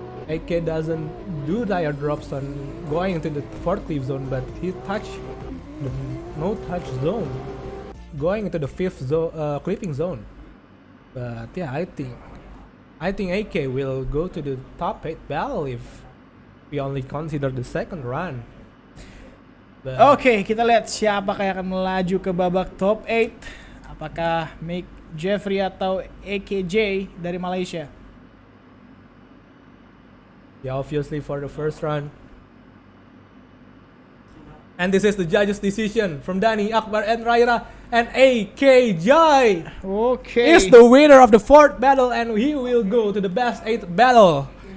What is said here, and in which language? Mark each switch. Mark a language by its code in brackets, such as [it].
[en] AK doesn't do tire drops on going into the 4th clip zone, but he touched the no touch zone going into the 5th clipping zone. But yeah, I think AK will go to the top 8 battle if we only consider the second run. [id] Oke, kita lihat siapa yang akan melaju ke babak top 8. Apakah Mick Jeffrey atau AKJ dari Malaysia? [en] Yeah, obviously for the first run. And this is the judges' decision from Dani, Akbar, and Raira. And AK Jai is the winner of the 4th battle, and he will go to the best 8th battle.